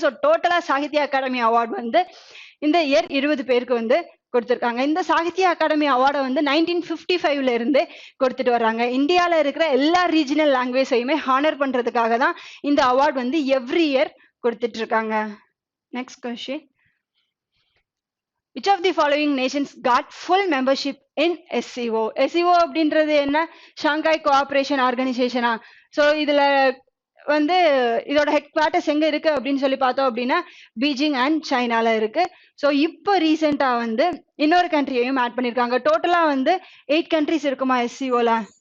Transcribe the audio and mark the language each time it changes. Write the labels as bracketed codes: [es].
[ta] So டோட்டலா Sahitya Akademi award வந்து இந்த இயர் 20 பேருக்கு வந்து கொடுத்துருக்காங்க. இந்த சாகித்ய அகாடமி அவார்டை வந்து 1955 இருந்து கொடுத்துட்டு வர்றாங்க. இந்தியாவில் இருக்கிற எல்லா ரீஜனல் லாங்குவேஜையுமே ஹானர் பண்றதுக்காக தான் இந்த அவார்டு வந்து எவ்ரி இயர் கொடுத்துட்டு இருக்காங்க. Next question. [en] Which of the following nations got full membership in SCO? [ta] SCO அப்படின்றது என்ன, ஷாங்காய் கோஆபரேஷன் ஆர்கனைசேஷனா. ஸோ இதுல வந்து இதோட ஹெட் குவார்ட்டர்ஸ் எங்க இருக்கு அப்படின்னு சொல்லி பார்த்தோம் அப்படின்னா பீஜிங் அண்ட் சைனால இருக்கு. ஸோ இப்போ ரீசெண்டா வந்து இன்னொரு கண்ட்ரியையும் ஆட் பண்ணிருக்காங்க. டோட்டலா வந்து 8 கண்ட்ரிஸ் இருக்குமா எஸ்சிஓல.